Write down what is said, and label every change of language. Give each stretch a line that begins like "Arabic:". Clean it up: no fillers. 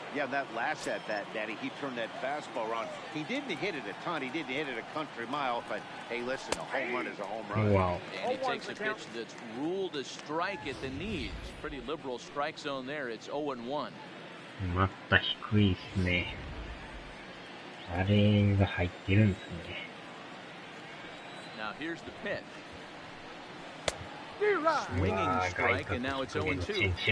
English: Yeah, that last at bat, Daddy, he turned that fastball around. He didn't hit it a ton. He didn't hit it a country mile. But, hey, listen, a home run is a home run. Wow. And he takes a pitch that's ruled a strike at the knees. Pretty liberal strike zone there. It's 0-1.
Japanese: また低いですね。あれが入ってるんですね。
English: Now here's the pitch. Swinging strike, and now it's 0-2.